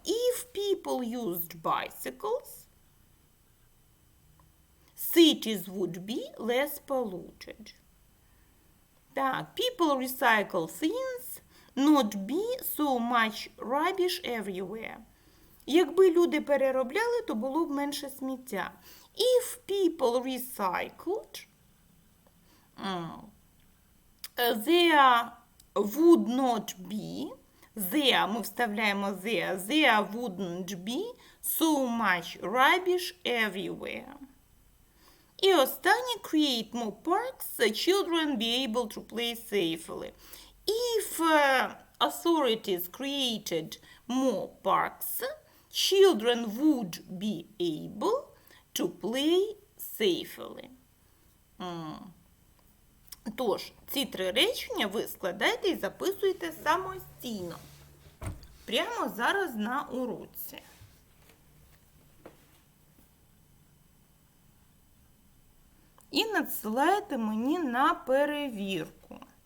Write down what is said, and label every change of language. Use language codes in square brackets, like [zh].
[en] If people used bicycles, cities would be less polluted. [uk] Так, [en] people recycle things, not be so much rubbish everywhere. [uk] Якби люди переробляли, то було б менше сміття. [en] If people recycled, there would not be, there, [uk] ми вставляємо [en] there wouldn't be so much rubbish everywhere. [uk] І останнє, [en] create more parks, so children be able to play safely. If authorities created more parks, children would be able to play safely. [uk] Тож, ці 3 речення ви складаєте і записуєте самостійно. Прямо зараз на уроці. І надсилаєте мені на перевірку.